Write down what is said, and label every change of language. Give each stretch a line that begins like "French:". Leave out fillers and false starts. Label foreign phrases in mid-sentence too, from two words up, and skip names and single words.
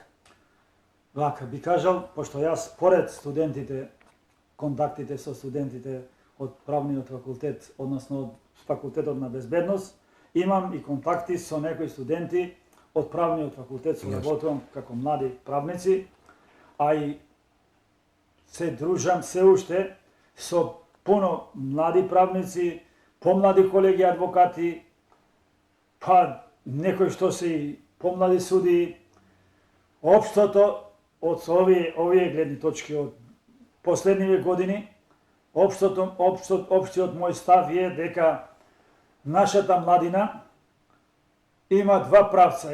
Macedonian: Вака, би кажал, пошто јас поред студентите, контактите со студентите од правниот факултет, односно од факултетот на безбедност, имам и контакти со некои студенти од правниот факултет, со работувам како млади правници, а и се дружам се уште со пуно млади правници, помлади колеги адвокати, па некои што се и помлади суди. Општото од овие гледни точки од последниве години, општиот мој став е дека нашата младина има два правца.